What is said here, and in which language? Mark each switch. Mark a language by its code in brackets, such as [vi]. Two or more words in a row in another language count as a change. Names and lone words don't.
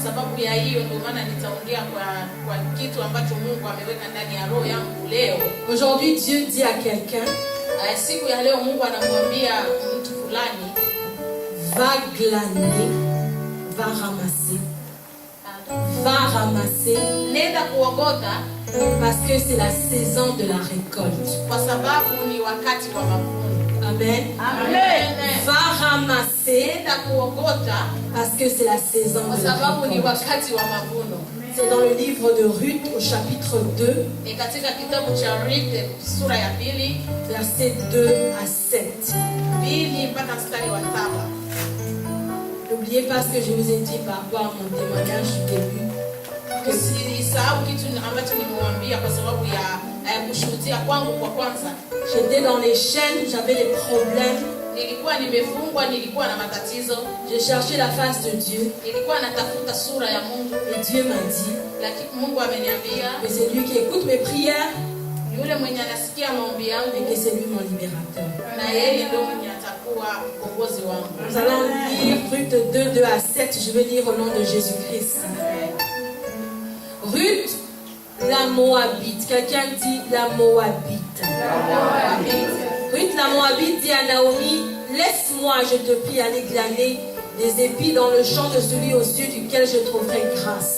[fr] Aujourd'hui Dieu dit à quelqu'un, va glaner, va ramasser. Va ramasser. [sw] Nenda kuogota. [fr] Parce que c'est la saison de la récolte. [sw] Kwa sababu ni wakati wa mavuno. Amen. Amen. [fr] Va ramasser. [sw] Nenda kuogota. [fr] Parce que c'est la saison [sw] Kwa [fr] de la [sw] sababu ni [fr] récolte. [sw] wakati wa mavuno. [fr] C'est dans le livre de Ruth au chapitre 2. [sw] Ni katika kitabu cha Ruth sura ya 2 [fr] versets 2 à 7. [sw] 2 mpaka mstari wa 7. [fr] N'oubliez pas ce que je vous ai dit par rapport à mon témoignage du début. [sw] Usisahau kitu ambacho nimewambia kwa sababu ya kushuhudia kwangu kwa kwanza. [fr] J'étais dans les chaînes, j'avais des problèmes. [sw] Nilikuwa nimefungwa, nilikuwa na matatizo. [fr] J'ai cherché la face de Dieu. [sw] Nilikuwa natafuta sura ya Mungu. [fr] Et Dieu m'a dit, [sw] Lakini Mungu ameniambia [fr] que c'est lui qui écoute mes prières [sw] yule mwenye anasikia maombi yangu [fr] et que c'est lui mon libérateur. [sw] na yeye ndio mwenye atakuwa mkombozi wangu. [fr] Nous allons lire Ruth 2, 2 à 7. Je vais lire au nom de Jésus-Christ. Ruth, la Moabite. Quelqu'un dit la Moabite. Ruth, la Moabite, dit à Naomi, laisse-moi, je te prie, aller glaner des épis dans le champ de celui aux cieux duquel je trouverai grâce.